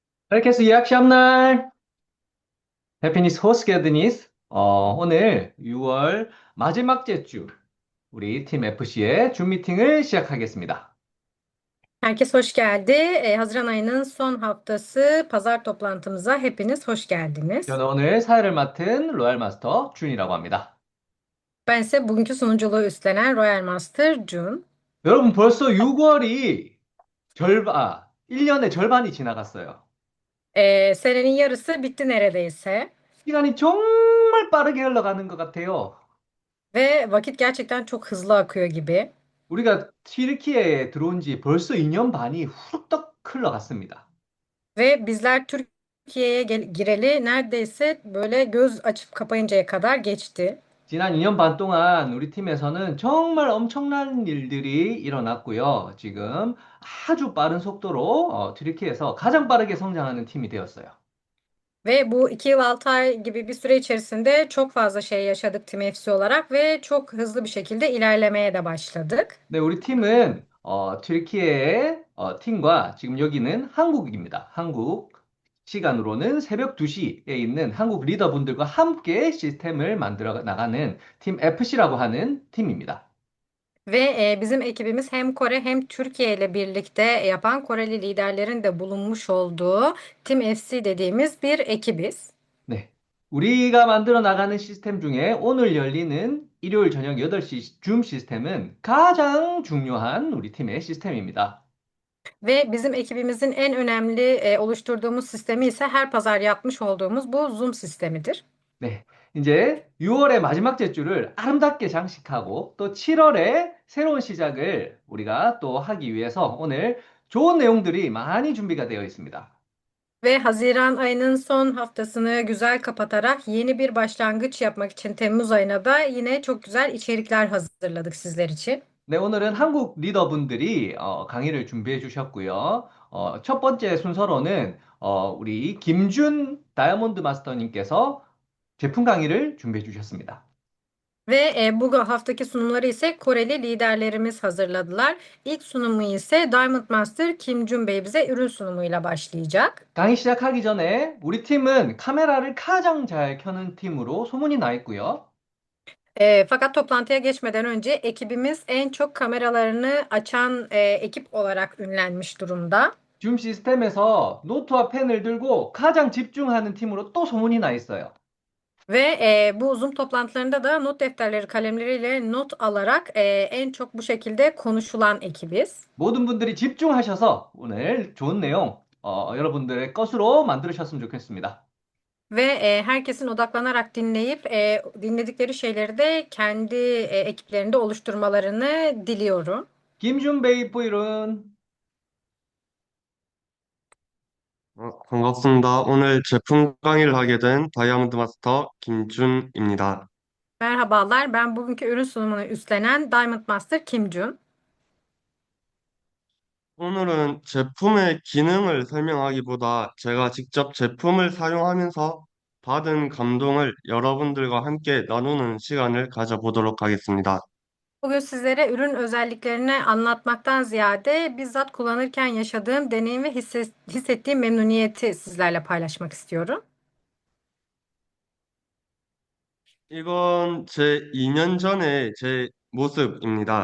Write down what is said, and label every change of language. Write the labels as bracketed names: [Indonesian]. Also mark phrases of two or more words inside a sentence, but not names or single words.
[Turkish] Herkese iyi akşamlar. Hepiniz hoş geldiniz. [Korean] 오늘 6월 마지막째 주 우리 팀 FC의 줌 미팅을 시작하겠습니다. [Turkish] Herkes hoş geldi. Haziran ayının son haftası pazar toplantımıza hepiniz hoş geldiniz. [Korean] 저는 오늘 사회를 맡은 로얄 마스터 준이라고 합니다. [Turkish] Ben ise bugünkü sunuculuğu üstlenen Royal Master Jun. [Korean] 여러분 벌써 6월이 1년의 절반이 지나갔어요. [Turkish] Senenin yarısı bitti neredeyse [Korean] 시간이 정말 빠르게 흘러가는 것 같아요. [Turkish] ve vakit gerçekten çok hızlı akıyor gibi. [Korean] 우리가 튀르키예에 들어온 지 벌써 2년 반이 후루떡 흘러갔습니다. [Turkish] Ve bizler Türkiye'ye gireli neredeyse böyle göz açıp kapayıncaya kadar geçti. [Korean] 지난 2년 반 동안 우리 팀에서는 정말 엄청난 일들이 일어났고요. 지금 아주 빠른 속도로 튀르키예에서 가장 빠르게 성장하는 팀이 되었어요. [Turkish] Ve bu 2 yıl 6 ay gibi bir süre içerisinde çok fazla şey yaşadık Team FC olarak ve çok hızlı bir şekilde ilerlemeye de başladık. [Korean] 네, 우리 팀은 튀르키예의 팀과 지금 여기는 한국입니다. 한국 시간으로는 새벽 2시에 있는 한국 리더분들과 함께 시스템을 만들어 나가는 팀 FC라고 하는 팀입니다. [Turkish] Ve bizim ekibimiz hem Kore hem Türkiye ile birlikte yapan Koreli liderlerin de bulunmuş olduğu Team FC dediğimiz bir ekibiz. [Korean] 네. 우리가 만들어 나가는 시스템 중에 오늘 열리는 일요일 저녁 8시 줌 시스템은 가장 중요한 우리 팀의 시스템입니다. [Turkish] Ve bizim ekibimizin en önemli oluşturduğumuz sistemi ise her pazar yapmış olduğumuz bu Zoom sistemidir. [Korean] 네. 이제 6월의 마지막 제주를 아름답게 장식하고 또 7월에 새로운 시작을 우리가 또 하기 위해서 오늘 좋은 내용들이 많이 준비가 되어 있습니다. [Turkish] Ve Haziran ayının son haftasını güzel kapatarak yeni bir başlangıç yapmak için Temmuz ayına da yine çok güzel içerikler hazırladık sizler için. [Korean] 네, 오늘은 한국 리더분들이 강의를 준비해 주셨고요. 첫 번째 순서로는 우리 김준 다이아몬드 마스터님께서 제품 강의를 준비해 주셨습니다. [Turkish] Ve bu haftaki sunumları ise Koreli liderlerimiz hazırladılar. İlk sunumu ise Diamond Master Kim Jun Bey bize ürün sunumuyla başlayacak. [Korean] 강의 시작하기 전에 우리 팀은 카메라를 가장 잘 켜는 팀으로 소문이 나 있고요. [Turkish] Fakat toplantıya geçmeden önce ekibimiz en çok kameralarını açan ekip olarak ünlenmiş durumda. [Korean] 줌 시스템에서 노트와 펜을 들고 가장 집중하는 팀으로 또 소문이 나 있어요. [Turkish] Ve bu Zoom toplantılarında da not defterleri, kalemleriyle not alarak en çok bu şekilde konuşulan ekibiz. [Korean] 모든 분들이 집중하셔서 오늘 좋은 내용 여러분들의 것으로 만들으셨으면 좋겠습니다. [Turkish] Ve herkesin odaklanarak dinleyip dinledikleri şeyleri de kendi ekiplerinde oluşturmalarını diliyorum. Kim Jun Bey buyurun. [Korean] 반갑습니다. 오늘 제품 강의를 하게 된 다이아몬드 마스터 김준입니다. [Turkish] Merhabalar, ben bugünkü ürün sunumunu üstlenen Diamond Master Kim Jun. [Korean] 오늘은 제품의 기능을 설명하기보다 제가 직접 제품을 사용하면서 받은 감동을 여러분들과 함께 나누는 시간을 가져보도록 하겠습니다. [Turkish] Bugün sizlere ürün özelliklerini anlatmaktan ziyade bizzat kullanırken yaşadığım deneyim ve hissettiğim memnuniyeti sizlerle paylaşmak istiyorum. [Korean] 이건 제 2년 전의 제 모습입니다.